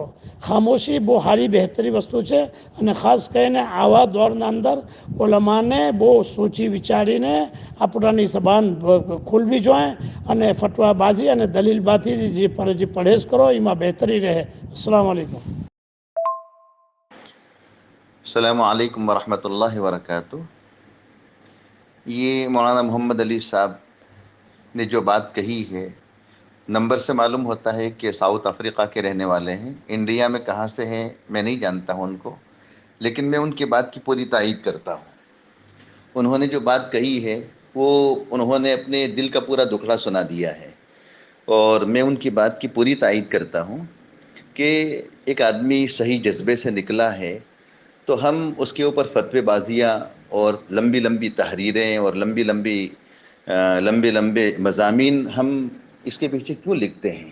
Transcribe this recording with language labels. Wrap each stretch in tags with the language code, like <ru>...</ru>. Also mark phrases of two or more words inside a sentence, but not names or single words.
<gu>ખામોશી બહુ સારી બહેતરી વસ્તુ છે. અને ખાસ કરીને આવા દોરના અંદર ઉલમાને બહુ સોચી વિચારીને આ પોતાની જબાન ખોલવી જોઈએ અને ફતવાબાજી અને દલીલબાજી જે પડેશ કરો એમાં બહેતરી રહે.</gu> <ar>السلام عليكم. السلام عليكم ورحمة الله وبركاته.</ar> <ur>یہ مولانا محمد علی صاحب نے جو بات کہی ہے، نمبر سے معلوم ہوتا ہے کہ ساؤتھ افریقہ کے رہنے والے ہیں. انڈیا میں کہاں سے ہیں میں نہیں جانتا ہوں ان کو، لیکن میں ان کی بات کی پوری تائید کرتا ہوں. انہوں نے جو بات کہی ہے وہ انہوں نے اپنے دل کا پورا دکھڑا سنا دیا ہے، اور میں ان کی بات کی پوری تائید کرتا ہوں کہ ایک آدمی صحیح جذبے سے نکلا ہے تو ہم اس کے اوپر فتوے بازیاں اور لمبی لمبی تحریریں اور لمبے لمبے مضامین ہم اس کے پیچھے کیوں لکھتے ہیں?</ur>